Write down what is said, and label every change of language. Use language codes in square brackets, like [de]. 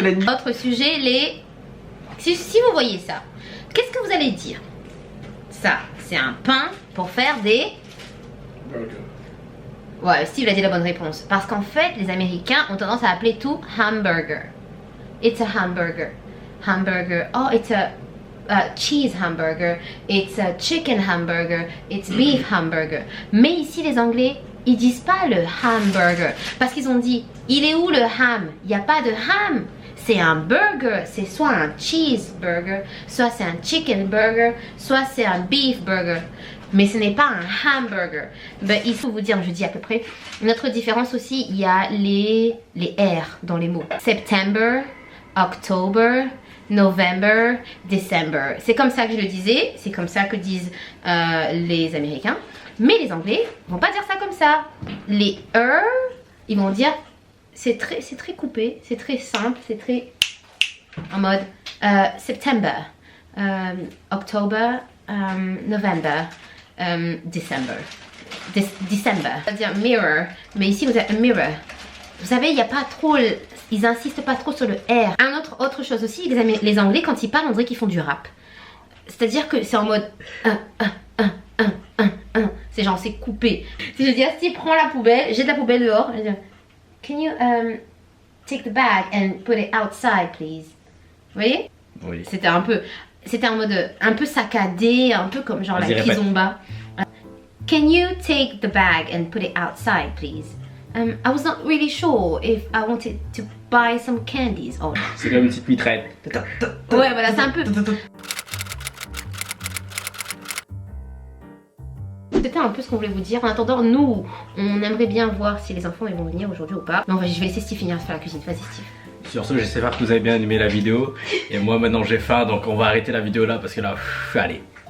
[fr] Autre sujet, si vous voyez ça, qu'est-ce que vous allez dire? Ça, c'est un pain pour faire des burgers. Ouais, Steve a dit la bonne réponse. Parce qu'en fait, les Américains ont tendance à appeler tout hamburger. [en] It's a hamburger. Hamburger. Oh, it's a cheese hamburger. It's a chicken hamburger. It's beef hamburger. [fr] Mais ici, les Anglais, ils disent pas le hamburger. Parce qu'ils ont dit, il est où le ham? Il n'y a pas de ham. C'est un burger. C'est soit un cheeseburger, soit c'est un chicken burger, soit c'est un beef burger. Mais ce n'est pas un hamburger. Ben, il faut vous dire, je dis à peu près. Notre différence aussi, il y a les R dans les mots. [en] September, October, November, December. [fr] C'est comme ça que je le disais. C'est comme ça que disent les Américains. Mais les Anglais vont pas dire ça comme ça. Les ils vont dire, c'est très coupé, c'est très simple, c'est très en mode September, October, November. December. C'est-à-dire mirror, mais ici vous avez mirror. Vous savez, il n'y a pas trop, ils insistent pas trop sur le R. Autre chose aussi, les Anglais quand ils parlent, on dirait qu'ils font du rap. C'est-à-dire que c'est en mode c'est genre c'est coupé. Si je dis si prends la poubelle, jette la poubelle dehors, je dis [en] can you take the bag and put it outside please. [fr] Vous voyez? Oui. C'était en mode un peu saccadé, un peu comme genre la kizomba. [en] Can you take the bag and put it outside, please? I was not really sure if I wanted to buy some candies. Oh. [fr] C'est comme une petite mitraille. Ouais, voilà, c'est un peu. C'était un peu ce qu'on voulait vous dire. En attendant, nous, on aimerait bien voir si les enfants ils vont venir aujourd'hui ou pas. Mais je vais laisser Steve finir de faire la cuisine. Vas-y, Steve. Sur ce, j'espère que vous avez bien aimé la vidéo. Et moi maintenant j'ai faim, donc on va arrêter la vidéo là parce que là, allez.